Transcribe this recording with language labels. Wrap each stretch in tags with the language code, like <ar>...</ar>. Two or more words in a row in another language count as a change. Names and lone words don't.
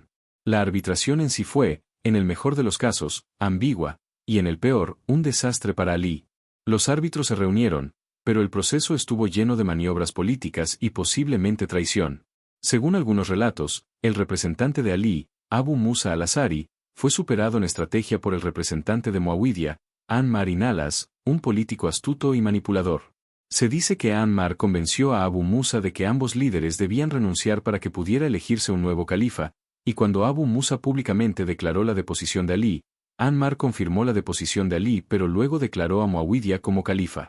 <es>La arbitración en sí fue, en el mejor de los casos, ambigua, y en el peor, un desastre para Alí. Los árbitros se reunieron, pero el proceso estuvo lleno de maniobras políticas y posiblemente traición. Según algunos relatos, el representante de Alí, Abu Musa al-Azari, fue superado en estrategia por el representante de Muawiyah, Ammar ibn al-As, un político astuto y manipulador. Se dice que Ammar convenció a Abu Musa de que ambos líderes debían renunciar para que pudiera elegirse un nuevo califa, y cuando Abu Musa públicamente declaró la deposición de Alí, Ammar confirmó la deposición de Alí pero luego declaró a Muawiyah como califa.</es>